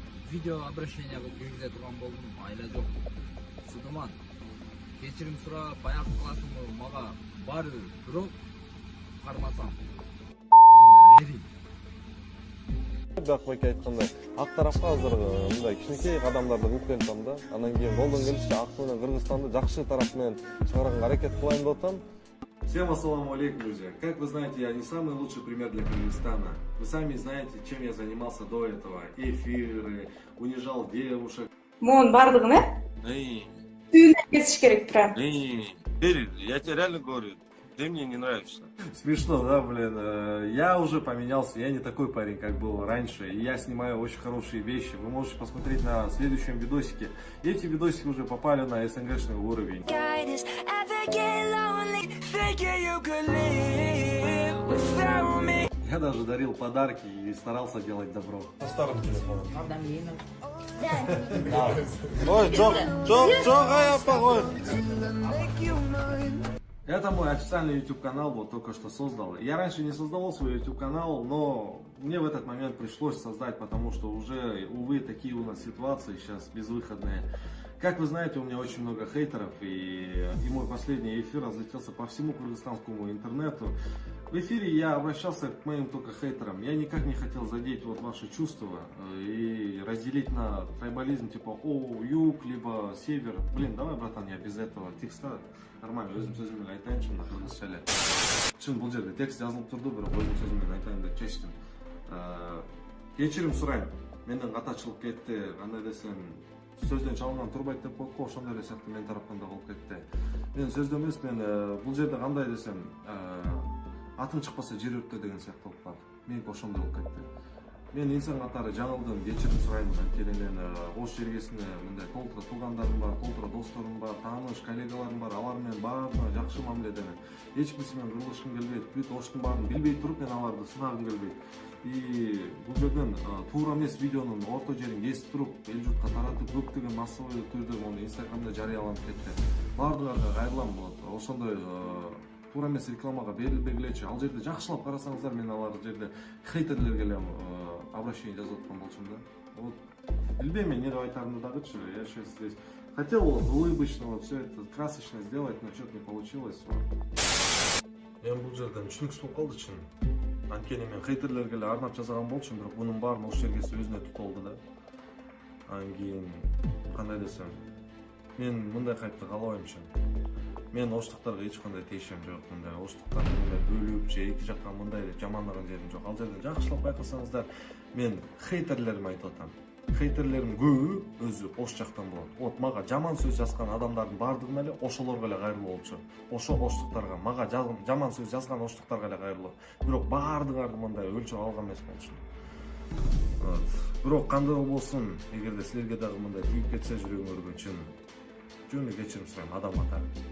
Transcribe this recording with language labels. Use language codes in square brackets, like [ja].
[ky] Видео обращение кылып киргизе турган болдум, айла жок. Сыдыман, кечирим сурап, аяк кыласыңбы, мага баары бирок кармасам. Бакбайке айткандай, ак тарапка азыр мындай кичинекей кадамдарды кылып келатам да. Анан кийин колдон келишинче ак менен Кыргызстанды жакшы тарап менен чыгарганга аракет кылайын деп атам. [ru] Всем ассаламу алейкум, друзья. Как вы знаете, я не самый лучший пример для Кыргызстана. Вы сами знаете, чем я занимался до этого. Эфиры, унижал девушек. [ky] Мон бардыгын, түйүнөн кетиш керек прям. [ru] Я тебе реально говорю, ты мне не нравишься. Смешно, да, блин. Я уже поменялся, я не такой парень, как был раньше. И я снимаю очень хорошие вещи. Вы можете посмотреть на следующем видосике. Эти видосики уже попали на СНГшный уровень. Я даже дарил подарки и старался делать добро. На старом телефоне. Ой, я похож. Это мой официальный YouTube канал, вот только что создал. Я раньше не создавал свой YouTube канал, но мне в этот момент пришлось создать, потому что уже, увы, такие у нас ситуации сейчас безвыходные. Как вы знаете, у меня очень много хейтеров, и мой последний эфир разлетелся по всему кыргызстанскому интернету. В эфире я обращался к моим только хейтерам. Я никак не хотел задеть вот ваши чувства и разделить на трайбализм, типа юг, либо север. Блин, давай, братан, я без этого текста нормально [ky] өзім сөзіммен айтайыншы мына кыргызчале. [kk] Чын бұл жерде текст жазылып тұрды, бірақ өзім сөзіммен айтайын деп шештім. [ky] Кечирим сурайм. Менден ката чыгып кетти, кандай десем, сөздөн чалынган турбайт деп койдук, ошондой эле сыяктуу мен тараптан да болуп кетти. Мен сөздө эмес, мен бул жерде кандай десем, атың чыкпаса жер өрттө деген сыяктуу болуп калды. Меники ошондой болуп кетти. Мен инсан катары жаңылдым, кечирим сурайм. Анткени мен ош жергесинде мындай толтура туугандарым бар, толтура досторум бар, тааныш коллегаларым бар, алар менен баарына жакшы мамиледемин. Эч кимсе менен кырылышкым келбейт. Бүт оштун баарын билбей туруп мен аларды сынагым келбейт. И бул жерден туура эмес видеонун орто жерин кесип туруп, эл журтка таратып, көптөгөн массовый түрдө муну инстаграмда жарыяланып кетти. Баардыгына кайрылам болот. Ошондой туура эмес рекламага берилбегилечи. Ал жерде жакшылап карасаңыздар, мен алар жерде хейтерлерге эле обращение жазып аткан болчумун да. Вот билбейм эмне деп айтарымды дагычы. [ru] Я сейчас здесь хотел улыбочно вот все это красочно сделать, но что-то не получилось. [ky] Мен бул жерден түшүнүксүз болуп калды чын. Анткени мен хейтерлерге эле арнап жасаган болчумун, бирок бунун баарын ош жергеси өзүнө тутуп алды да. Анан кийин кандай десем, мен мындай хайпты каалабайм чын. мен оштуктарга эч кандай тиешем жок. Мындай оштуктарды мындай бөлүп же эки жакка мындай деп жамандаган жерим жок. Ал жерден жакшылап байкасаңыздар, мен хейтерлерим айтып атам. Хейтерлерим көбү өзү ош жактан болот. Вот мага жаман сөз жазган адамдардын баардыгына эле ошолорго эле кайрылуу болчу. Ошо оштуктарга, мага жаман сөз жазган оштуктарга эле кайрылуу. Бирок баардыгын мындай өлчөп алган эмес болчу. Бирок кандай болбосун, эгерде силерге дагы мындай тийип кетсе жүрөгүңөргө жөн кечирим сурайм адам катары.